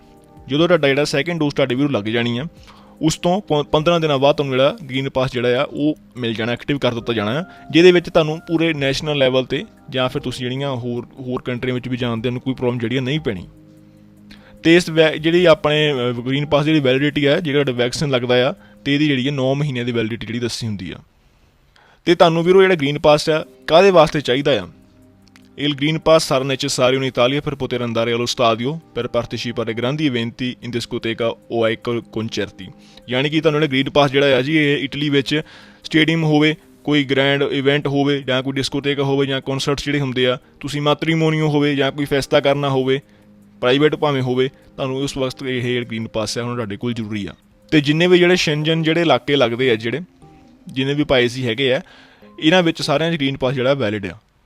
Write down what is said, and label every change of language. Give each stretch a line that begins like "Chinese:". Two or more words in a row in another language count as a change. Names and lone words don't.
Punjabi: ਜਦੋਂ ਤੁਹਾਡਾ ਜਿਹੜਾ ਸੈਕਿੰਡ ਡੋਜ਼ ਤੁਹਾਡੇ ਵੀਰੋ ਲੱਗ ਜਾਣੀ ਆ ਉਸ ਤੋਂ 15 ਦਿਨਾਂ ਬਾਅਦ ਤੁਹਾਨੂੰ ਜਿਹੜਾ ਗ੍ਰੀਨ ਪਾਸ ਜਿਹੜਾ ਆ ਉਹ ਮਿਲ ਜਾਣਾ, ਐਕਟਿਵ ਕਰ ਦਿੱਤਾ ਜਾਣਾ, ਜਿਹਦੇ ਵਿੱਚ ਤੁਹਾਨੂੰ ਪੂਰੇ
English: national level
Punjabi: 'ਤੇ ਜਾਂ ਫਿਰ ਤੁਸੀਂ ਜਿਹੜੀਆਂ ਹੋਰ ਕੰਟਰੀਆਂ ਵਿੱਚ ਵੀ ਜਾਣ ਦੇ ਨੂੰ ਕੋਈ ਪ੍ਰੋਬਲਮ ਜਿਹੜੀ ਨਹੀਂ ਪੈਣੀ। ਅਤੇ ਇਸ ਜਿਹੜੀ ਆਪਣੇ ਗ੍ਰੀਨ ਪਾਸ ਜਿਹੜੀ ਵੈਲਿਡਿਟੀ ਹੈ ਜਿਹੜਾ ਤੁਹਾਡਾ ਵੈਕਸੀਨ ਲੱਗਦਾ ਆ ਅਤੇ ਇਹਦੀ ਜਿਹੜੀ ਹੈ 9 ਮਹੀਨਿਆਂ ਦੀ ਵੈਲਿਡਿਟੀ ਜਿਹੜੀ ਦੱਸੀ ਹੁੰਦੀ ਆ। ਅਤੇ ਤੁਹਾਨੂੰ ਵੀਰੋ ਜਿਹੜਾ ਗ੍ਰੀਨ ਪਾਸ ਆ ਕਾਹਦੇ ਵਾਸਤੇ ਚਾਹੀਦਾ ਆ?
Italian: Il Green Pass sarà necessario in Italia per poter andare allo stadio per partecipare a grandi eventi in discoteca o ai concerti।
Punjabi: ਯਾਨੀ ਕਿ ਤੁਹਾਨੂੰ ਜਿਹੜਾ ਗ੍ਰੀਨ ਪਾਸ ਜਿਹੜਾ ਆ ਜੀ ਇਹ ਇਟਲੀ ਵਿੱਚ ਸਟੇਡੀਅਮ ਹੋਵੇ, ਕੋਈ
English: grand event
Punjabi: ਹੋਵੇ ਜਾਂ ਕੋਈ ਡਿਸਕੋਟੇਕਾ ਹੋਵੇ ਜਾਂ ਕਨਸਰਟਸ ਜਿਹੜੇ ਹੁੰਦੇ ਆ, ਤੁਸੀਂ ਮੈਟਰੀਮੋਨੀਓ ਹੋਵੇ ਜਾਂ ਕੋਈ ਫੈਸਟਾ ਕਰਨਾ ਹੋਵੇ ਪ੍ਰਾਈਵੇਟ ਭਾਵੇਂ ਹੋਵੇ, ਤੁਹਾਨੂੰ ਉਸ ਵਕਤ ਇਹ ਗ੍ਰੀਨ ਪਾਸ ਆ ਹੁਣ ਤੁਹਾਡੇ ਕੋਲ ਜ਼ਰੂਰੀ ਆ। ਅਤੇ ਜਿੰਨੇ ਵੀ ਜਿਹੜੇ ਸ਼ੈਂਜਨ ਜਿਹੜੇ ਇਲਾਕੇ ਲੱਗਦੇ ਆ ਜਿੰਨੇ ਵੀ ਪਾਏਸੀ ਹੈਗੇ ਆ ਇਹਨਾਂ ਵਿੱਚ ਸਾਰਿਆਂ 'ਚ ਗ੍ਰੀਨ ਪਾਸ ਜਿਹੜਾ ਵੈਲਿਡ ਆ।